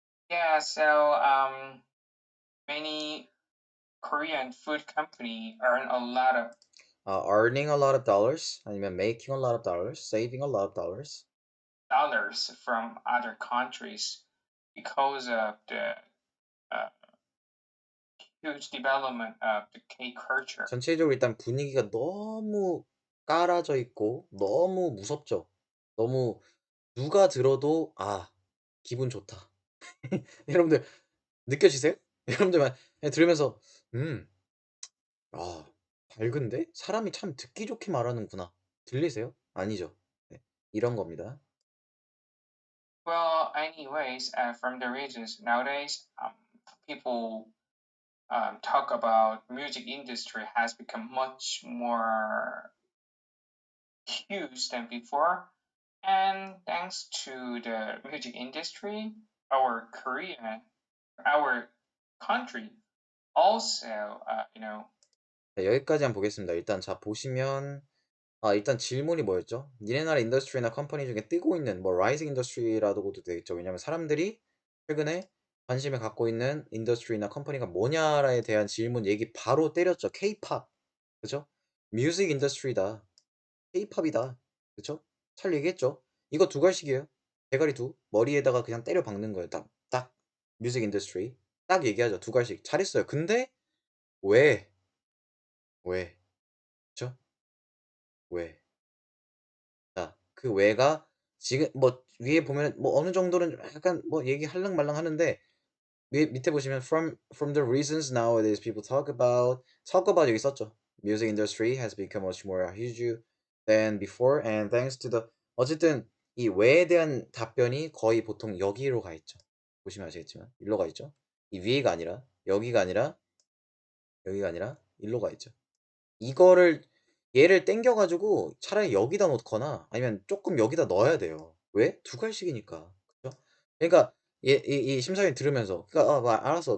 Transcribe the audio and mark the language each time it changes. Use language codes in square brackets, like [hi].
[en] Yeah, so many Korean food company earn a lot of Earning a lot of dollars 아니면 making a lot of dollars, saving a lot of dollars. dollars from other countries because of the uh, huge development of the K culture. [ko] 전체적으로 일단 분위기가 너무 깔아져 있고 너무 무섭죠. 너무 누가 들어도 기분 좋다. 여러분들 느껴지세요? 여러분들만 들으면서 밝은데? 사람이 참 듣기 좋게 말하는구나. 들리세요? 아니죠. 네, 이런 겁니다. [en] Well, anyways, from the regions nowadays, people talk about music industry has become much more huge than before, and thanks to the music industry, our Korea, our country also, [ko] 네, 여기까지 한번 보겠습니다. 일단 자 보시면 일단 질문이 뭐였죠? 니네 나라 인더스트리나 컴퍼니 중에 뜨고 있는 뭐 라이징 인더스트리라고도 되어 있죠. 왜냐면 사람들이 최근에 관심을 갖고 있는 인더스트리나 컴퍼니가 뭐냐에 대한 질문 얘기 바로 때렸죠. K-팝. 그죠? 뮤직 인더스트리다. K-팝이다. 그쵸? 잘 얘기했죠. 이거 두 갈식이에요. 대가리 두. 머리에다가 그냥 때려 박는 거예요. 딱, 딱. 뮤직 인더스트리. 딱 얘기하죠. 두 갈식. 잘했어요. 근데 왜? 왜? 그쵸? 왜? 자, 그 왜가 지금 뭐 위에 보면 뭐 어느 정도는 약간 뭐 얘기할랑 말랑 하는데 밑에 보시면 [en] from the reasons nowadays people talk about [ko] 여기 썼죠. [en] Music industry has become much more huge than before and thanks to the [ko] 어쨌든 이 왜에 대한 답변이 거의 보통 여기로 가 있죠. 보시면 아시겠지만 일로 가 있죠. 이 위가 아니라 여기가 아니라 일로 가 있죠. 이거를 얘를 땡겨가지고 차라리 여기다 놓거나 아니면 조금 여기다 넣어야 돼요. 왜? 두 갈씩이니까. 그죠? 그러니까 이 심사위원 들으면서 그러니까 뭐 알았어.